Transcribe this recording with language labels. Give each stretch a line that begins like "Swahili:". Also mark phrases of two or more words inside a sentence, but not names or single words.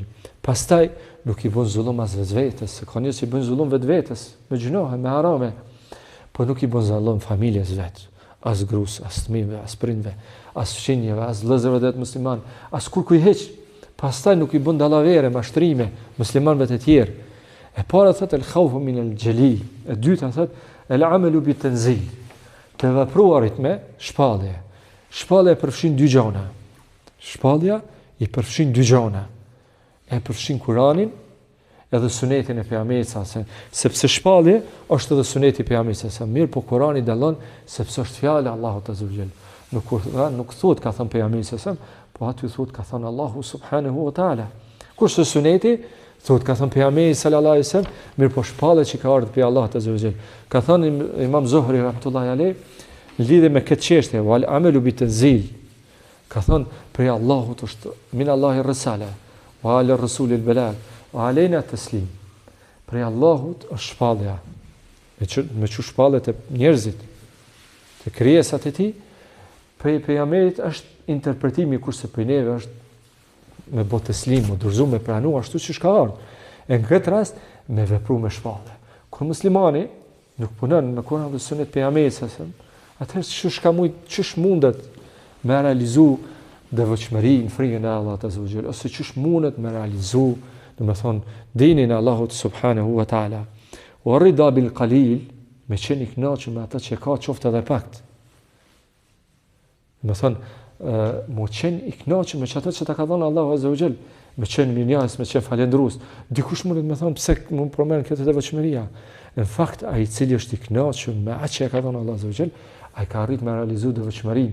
Albanian: Pastaj nuk i bën zullum as vetes, se ka njerëz që bën zullum vetvetes, me gjunohe, me harame, po nuk i bën zullum familjes vet, as grus, as fëmijëve, as prindve, as fëmijëve, as vëllezërve të musliman, as kur kuj heq. Pastaj nuk i bën dallavere, mashtrime muslimanëve të tjerë. E para thotë
Arabic: الخوف من الجليل,
Albanian: e dyta thotë
Arabic: العمل بالتنزيل.
Albanian: Të vepruarit me shpallje. Shpallja përfshin dy gjëra. Shpallja i përfshin dy gjëra. E përfshin Kur'anin edhe sunetin e pejgamberit sa, sepse shpallje është edhe suneti i pejgamberit sa. Mirë, po Kur'ani dallon sepse është fjala e Allahut
Arabic: عز وجل.
Albanian: Nuk thotë ka thënë pejgamberi sa, po aty thotë ka thënë Allahu
Arabic: سبحانه وتعالى.
Albanian: Kurse suneti thotë ka thënë pejgamberi
Arabic: صلى الله عليه وسلم,
Albanian: mirë po shpallja që ka ardhur prej Allahut
Arabic: عز وجل.
Albanian: Ka thënë Imam Zuhri
Arabic: رحمة الله عليه
Albanian: lidhe me këtë çështje,
Arabic: والعمل بالتنزيل.
Albanian: Ka thënë prej Allahut është
Arabic: من الله الرسالة وعلى الرسول البلاغ وعلينا التسليم.
Albanian: Prej Allahut është shpallja. Me çu shpallet e njerëzit, të krijesat e tij, prej pejgamberit është interpretimi, kurse prej neve është me bë teslim, me dorëzu, me pranu ashtu siç ka ardhur. E në këtë rast me vepru me shpallje. Kur muslimani nuk punon me Kur'an dhe Sunet pejgamberit, atëherë çish mundet me realizu devotshmërinë, frikën e Allahut
Arabic: عز وجل,
Albanian: ose çish mundet me realizu, domethënë dinin e Allahut
Arabic: سبحانه وتعالى. والرضا بالقليل,
Albanian: me qenë i kënaqur me ata që ka qoftë edhe pak. Do thon mu qenë i kënaqur me çato që ta ka dhënë Allahu
Arabic: عز وجل,
Albanian: me qenë mirënjohës, me qenë falendrues. Dikush mund të më thonë pse më përmend këtë devotshmëria. Në fakt ai i cili është i kënaqur me atë që ka dhënë Allahu
Arabic: عز وجل,
Albanian: ai ka arritur me realizu devotshmërinë.